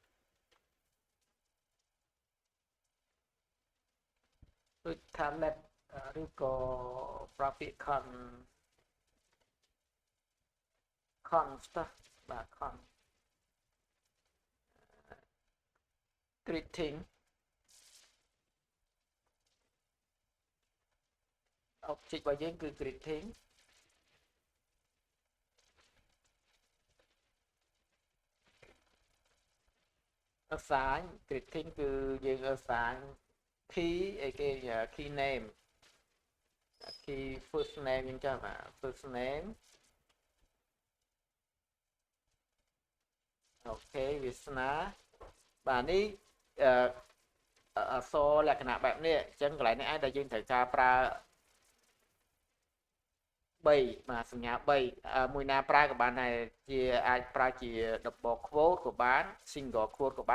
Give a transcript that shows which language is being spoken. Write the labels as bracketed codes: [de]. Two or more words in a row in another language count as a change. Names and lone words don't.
[km] ដូចថា let ឬក៏ប្រើពាក្យ const បាទ [en] greeting object [km] របស់យើងគឺ greeting [en] assign greeting [km] គឺយើង [en] assign key [km] អីគេ [en] key name key first name [km] អញ្ចឹងបាទ [en] first name [km] អូខេវាសនាបាទនេះអក្សរលក្ខណៈបែបនេះអញ្ចឹងកន្លែងនេះឯងដែលយើងត្រូវការប្រើ 3បាទសញ្ញា3មួយណាប្រើក៏បានដែរជាអាចប្រើជា [en] double quote [km] ក៏បាន [en] single quote [km] ក៏បាន